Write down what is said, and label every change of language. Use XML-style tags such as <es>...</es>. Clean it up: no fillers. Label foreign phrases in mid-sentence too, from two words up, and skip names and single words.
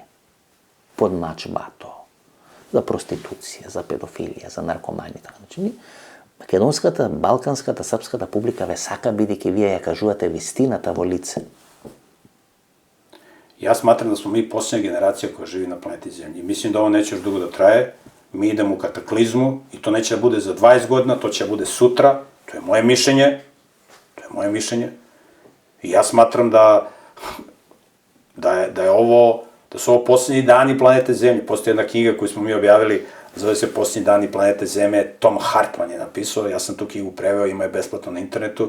<mk>Подмачбато, за проституција, за педофилија, за наркоманија. Значи, македонската, балканската, српската публика ве сака, бидејќи вие ја кажувате вистината во лице.</mk> <sr>Јас сматрам да смо ми последна генерација која живи на планети Земја. Мислим да ово неќе još дуго да трае. Mi idemo u kataklizmu i to neće da bude za 20 godina, to će da bude sutra. To je moje mišljenje. I ja smatram da su ovo posljednji dani planete Zemlje. Postoji jedna knjiga koju smo mi objavili, zove se Posljednji dani planete Zemlje, Tom Hartman je napisao, ja sam tu knjigu preveo, ima je besplatno na internetu.</sr>